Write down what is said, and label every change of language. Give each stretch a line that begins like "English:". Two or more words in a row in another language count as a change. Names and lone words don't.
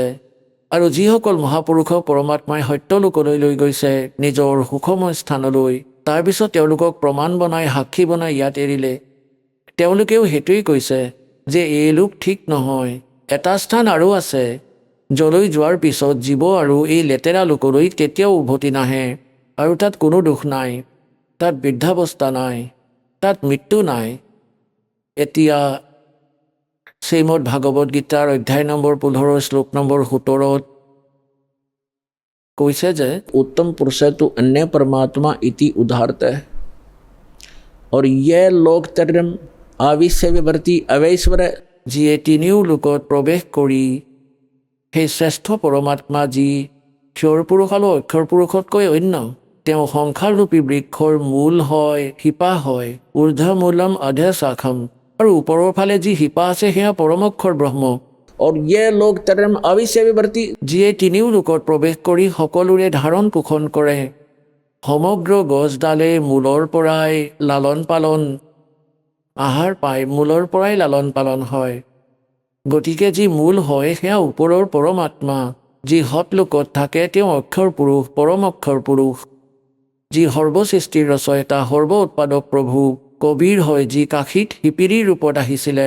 Assamese: আৰু যিসকল মহাপুৰুষক পৰমাত্মাই সত্যলোকলৈ লৈ গৈছে, নিজৰ সুখময় স্থানলৈ, তাৰপিছত তেওঁলোকক প্ৰমাণ বনাই, সাক্ষী বনাই ইয়াত এৰিলে, তেওঁলোকেও সেইটোৱেই কৈছে যে এই লোক ঠিক নহয়, এটা স্থান আৰু আছে, যলৈ যোৱাৰ পিছত জীৱ আৰু এই লেতেৰা লোকলৈ কেতিয়াও উভতি নাহে, আৰু তাত কোনো দুখ নাই, তাত বৃদ্ধাৱস্থা নাই, তাত মৃত্যু নাই। এতিয়া শ্ৰীমদ ভাগৱত গীতাৰ অধ্যায় নম্বৰ 15 শ্লোক নম্বৰ 17 কৈছে যে
Sanskrit: उत्तम पुरुष तु अन्य परमात्मा इति उदाहरते, और ये लोक तरम आविश्य विभर्ति अवैश्वर।
Assamese: যিয়ে তিনিও লোকত প্ৰৱেশ কৰি সেই শ্ৰেষ্ঠ পৰমাত্মা, যি ক্ষৰ পুৰুষ আৰু অক্ষৰ পুৰুষতকৈ অন্য, তেওঁ সংসাৰৰূপী বৃক্ষৰ মূল হয়, শিপা হয়,
Sanskrit: ঊৰ্ধ্বমূলম অধে শাখম,
Assamese: আৰু ওপৰৰ ফালে যি শিপা আছে সেয়া পৰম অক্ষৰ ব্ৰহ্ম।
Sanskrit: और ये लोक तरम अविश्य विभर्ति,
Assamese: যিয়ে তিনিও লোকত প্ৰৱেশ কৰি সকলোৰে ধাৰণ পোষণ কৰে। সমগ্ৰ গছডালে মূলৰ পৰাই লালন পালন আহাৰ পায়, মূলৰ পৰাই লালন পালন হয়। গতিকে যি মূল হয় সেয়া ওপৰৰ পৰমাত্মা, যি সৎলোকত থাকে তেওঁ অক্ষৰ পুৰুষ, পৰম অক্ষৰ পুৰুষ, যি সৰ্বসৃষ্টিৰ ৰচয়িতা, সৰ্ব উৎপাদক প্ৰভু কবিৰ হয়, যি কাশীত শিপিৰীৰ ৰূপত আহিছিলে।